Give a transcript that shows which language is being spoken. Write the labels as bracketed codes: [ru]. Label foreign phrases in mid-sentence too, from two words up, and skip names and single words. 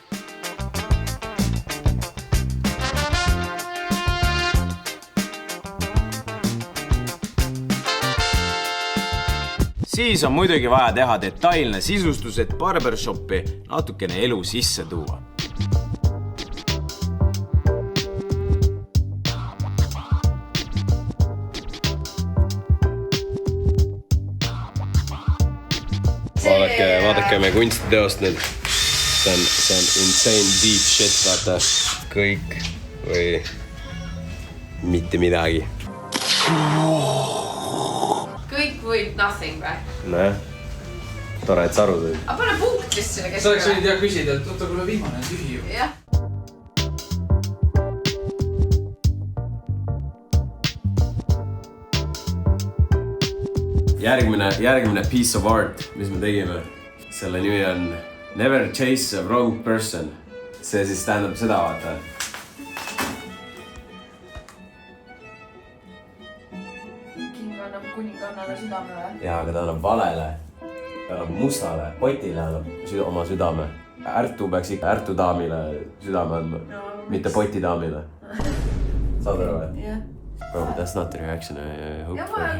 [et] Siis on muidugi vaja teha detailne sisustus, et barbershopi natukene elu sisse tuua. Vaadake meie kunstiteost nüüd. See on [en] insane deep shit, [et] vaata. Kõik või mitte midagi. Kõik või nothing või? Näe, tore, et sa aru tõid. Aga pane punkt vist sinna Sa oleks võinud küsida, et oota, kuule viimane on tühi ju. Jah. Järgmine [en] piece of art, [et] mis me tegime, selle nimi on Never Chase a Wrong Person. See siis tähendab seda, vaata. King annab kuningannale südame või? Jaa, aga ta annab valele. Ta annab mustale, potile annab oma südame. Ärtu peaks ikka ärtudaamile südame andma, mitte potidaamile. Saad aru või? Jah. [en] Bro, that's not the reaction I hope for.